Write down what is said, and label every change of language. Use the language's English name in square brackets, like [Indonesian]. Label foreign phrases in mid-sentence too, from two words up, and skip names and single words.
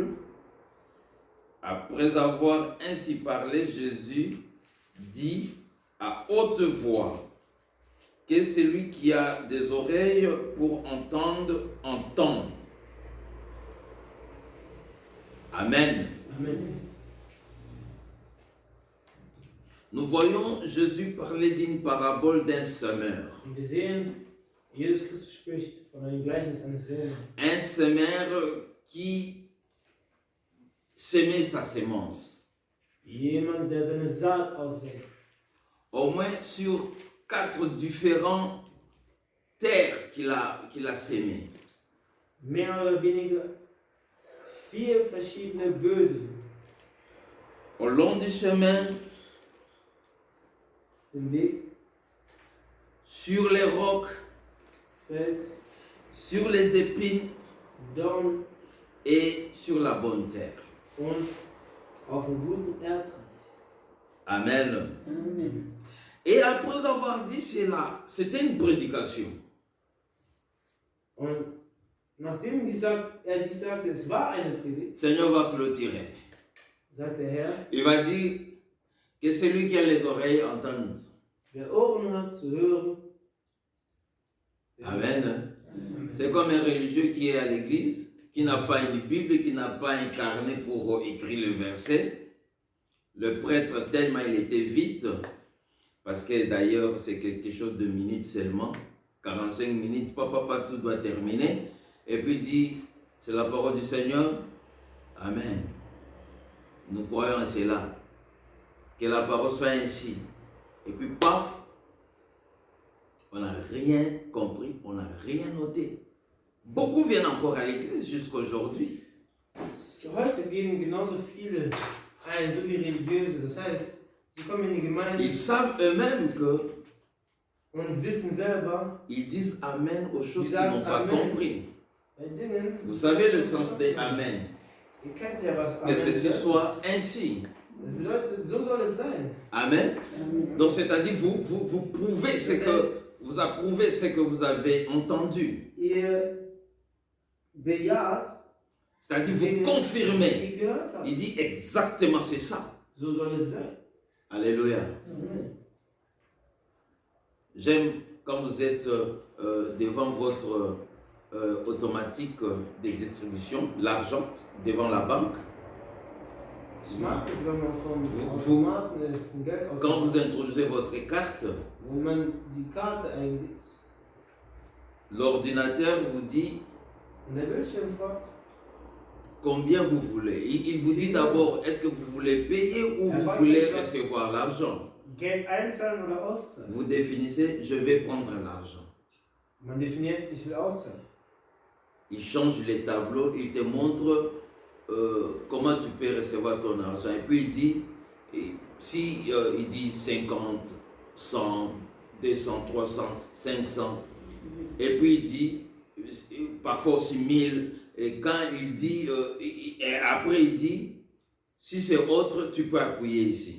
[French] Après avoir ainsi parlé, Jésus dit à haute voix que celui qui a des oreilles pour entendre, entende. Amen. Amen. Nous voyons Jésus parler d'une parabole d'un semeur. [German] Und wir sehen, Jesus Christus spricht von einem Gleichnis eines Sämers. [French] Un semeur qui semait sa sémence. [German] Jemand, der seine Saat aussät. [French] Au moins sur 4 différentes terres qu'il a sémées. [German] Mehr oder weniger 4 verschiedene Böden. [French] Au long du chemin, [German] Den Weg, [French] sur les rocs, [German] Fels, [French] sur les épines [German] Dorn [French] et sur la bonne terre. [German] und auf dem guten Erdreich. [French] Amen. Amen. Et après avoir dit cela, c'était une prédication. [German] Und nachdem er dies sagte, es war eine Predigt, [French] Le Seigneur va clôturer. [German] sagt der Herr, [French] Il va dire que celui qui a les oreilles entende. [German] wer Ohren hat zu hören. [French] Amen. Amen. C'est comme un religieux qui est à l'église, qui n'a pas une Bible, qui n'a pas un carnet pour écrire le verset. Le prêtre, tellement il était vite, parce que d'ailleurs c'est quelque chose de minutes seulement, 45 minutes, papa, tout doit terminer. Et puis il dit, c'est la parole du Seigneur. Amen. Nous croyons à cela. Que la parole soit ainsi. Et puis paf, on n'a rien compris, on n'a rien noté. Beaucoup viennent encore à l'église jusqu'à aujourd'hui. [German] Heute gehen genauso viele ein, so wie Religiöse. Das heißt, sie kommen in die Gemeinde [French] Ils savent eux-mêmes que [German] und wissen selber, [French] ils disent Amen aux choses Ils qu'ils n'ont disent pas Amen. compris. [German] bei Dingen, [French] Vous savez le sens des Amen. [German] ihr kennt ja, was [French] Que Amen ceci [German] bedeutet. [French] soit ainsi. [German] Das bedeutet, so soll es sein. [French] Amen. Donc c'est-à-dire vous prouvez ce que vous approuvez ce que vous avez entendu. [German] Ihr bejaht, [French] C'est-à-dire vous [German] Dinge, die [French] confirmez. [German] ihr gehört habt. [French] Il dit exactement c'est ça. [German] So soll es sein. [French] Alléluia. Amen. J'aime quand vous êtes devant votre automatique de distribution, l'argent devant la banque. [German] Ich mag es, wenn man vom [French] Vous- [German] Automaten ist, ein Geldautomat, [French] Quand vous introduisez votre carte, [German] wenn man die Karte eingibt [French] l'ordinateur vous dit [German] und der Bildschirm fragt, [French] combien vous voulez. Il vous dit d'abord, est-ce que vous voulez payer ou vous voulez recevoir l'argent. [German] Geld einzahlen oder auszahlen. [French] Vous définissez, je vais prendre l'argent. [German] Man definiert, ich will auszahlen. [French] Il change les tableaux, il te montre comment tu peux recevoir ton argent. Et puis il dit, si il dit 50, 100, 200, 300, 500, et puis il dit, parfois aussi 1000, et quand il dit, et après il dit, si c'est autre, tu peux appuyer ici.